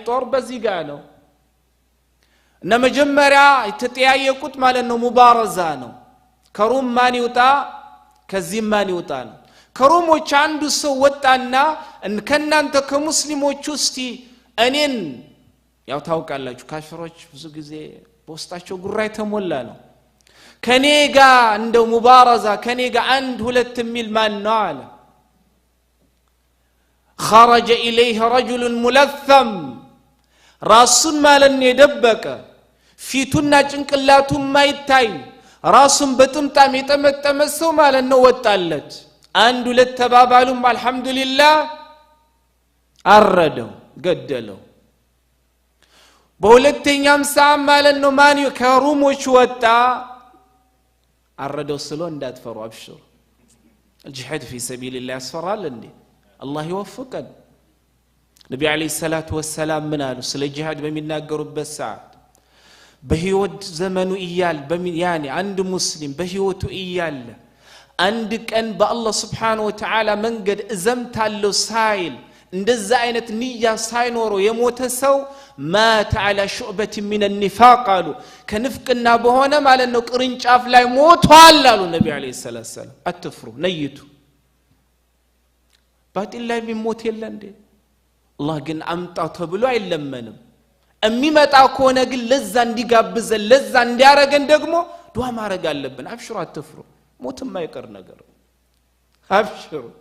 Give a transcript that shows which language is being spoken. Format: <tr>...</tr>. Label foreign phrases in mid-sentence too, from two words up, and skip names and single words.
<am>ጦር በዚህ ጋር ነው እና መጀመሪያ የተጠያየቁት ማለት ነው ሙባረዛ ነው ከሩም ማን ይውጣ ከዚህ ማን ይውጣ ነው ከሩሞች አንዱ ሰው ወጣና ከናንተ ከሙስሊሞች ውስጥ እኔን ያው ታውቃላችሁ ካፊሮች ብዙ ጊዜ በውስጣቸው ጉራይ ተሞላ ነው ከኔ ጋር እንደው ሙባረዛ ከኔ ጋር አንድ ሁለት ሚል ማን ነው አለ</am> <ar>خرج اليه رجل ملثم</ar> <am>ራሱን ማለት ነው የደበቀ ፊቱና ጭንቅላቱ ማይታይ ራሱን በጥምጣም የጠመጠመ ሰው ማለት ነው ወጣለት አንድ ሁለት ተባባሉም አልহামዱሊላህ አረደው ገደለው በሁለተኛም ሰዓት ማለት ነው ማን ከሩሞች ወጣ አረደው ስሎ እንዳትፈሩ አብሽሩ</am> <ar>الجهاد في سبيل الله</ar> <am>ያስፈራል እንዴ አላህ ይወፍቀን ነብዩ</am> <ar>عليه الصلاة والسلام</ar> <am>ምን አሉ ስለ ጂሃድ በሚናገሩበት ሰዓት በህይወት ዘመኑ ይያል ያኒ አንድ ሙስሊም በህይወቱ ይያል አንድ ቀን በአላህ</am> <ar>سبحانه وتعالى</ar> <am>መንገድ እዘምታለው ሳይል እንደዛ አይነት ንያ ሳይኖረው የሞተ ሰው ማተ</am> <ar>على شعبة من النفاق قالوا</ar> <am>ከንፍቅና በሆነ ማለት ነው ቅርንጫፍ ላይ ሞቷል አሉ ነብዩ</am> <ar>عليه السلام</ar> <am>አትፍሩ ነይቱ ባጢል ላይ ቢሞት የለ እንዴ አላህ ግን አምጣው ተብሎ አይለመንም የሚመጣ ከሆነ ግን ለዛ እንዲጋብዘን ለዛ እንዲያረገን ደግሞ ዱዓ ማረግ አለብን አብሽሩ አትፍሩ ሞት የማይቀር ነገር አብሽሩ</am>